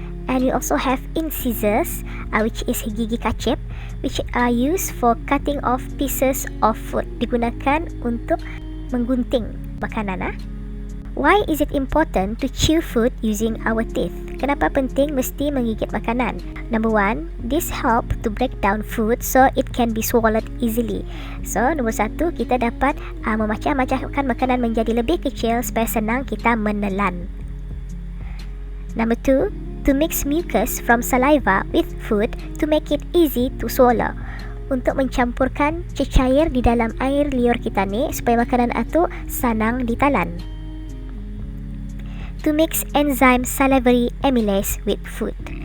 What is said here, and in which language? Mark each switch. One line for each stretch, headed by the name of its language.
English: And we also have incisors, which is
Malay: gigi kacip,
English: which are used for cutting off pieces of food,
Malay: digunakan untuk menggunting makanan.
English: Why is it important to chew food using our teeth?
Malay: Kenapa penting mesti menggigit makanan?
English: Number 1, this help to break down food so it can be swallowed easily.
Malay: So, nombor 1, kita dapat memecah-mecahkan makanan menjadi lebih kecil supaya senang kita menelan.
English: Number 2, to mix mucus from saliva with food to make it easy to swallow.
Malay: Untuk mencampurkan cecair di dalam air liur kita ni supaya makanan itu senang ditelan.
English: To mix enzyme salivary amylase with food.